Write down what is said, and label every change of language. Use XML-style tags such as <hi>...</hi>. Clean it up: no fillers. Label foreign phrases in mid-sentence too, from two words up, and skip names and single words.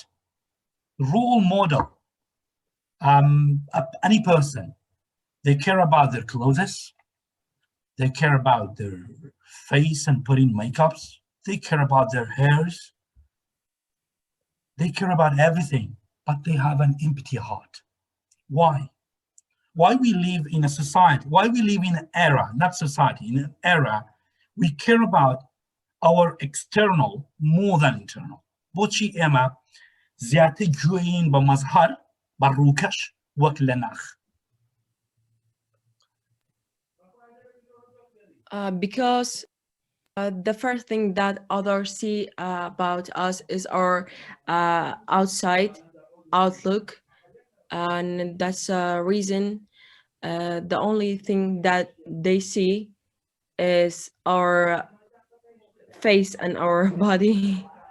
<en>Role model, any person, they care about their clothes, they care about their face and putting makeups, they care about their hairs, they care about everything, but they have an empty heart. Why? Why we live in a society, why we live in an era, not society, in an era, we care about our external more than internal.</en> <ckb>بۆچی ئێمە زیاتر گوێین بە مەزهەر بە ڕووکەش وەک لە ناخ؟</ckb> <en>Because the first thing that others see about us is our outside outlook, and that's a reason the only thing that they see is our face and our body.</en>